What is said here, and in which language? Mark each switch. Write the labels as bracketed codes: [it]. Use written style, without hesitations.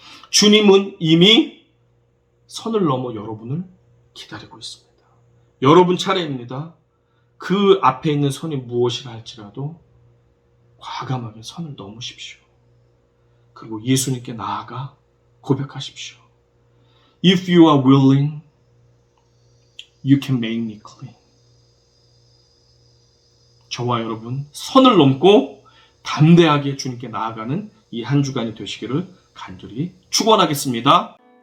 [ko] 주님은 이미 선을 넘어 여러분을 기다리고 있습니다. 여러분 차례입니다. 그 앞에 있는 선이 무엇이라 할지라도 과감하게 선을 넘으십시오. 그리고 예수님께 나아가 고백하십시오. [en] If you are willing, you can make me clean. [ko] 저와 여러분 선을 넘고 담대하게 주님께 나아가는 이 한 주간이 되시기를 간절히 축원하겠습니다.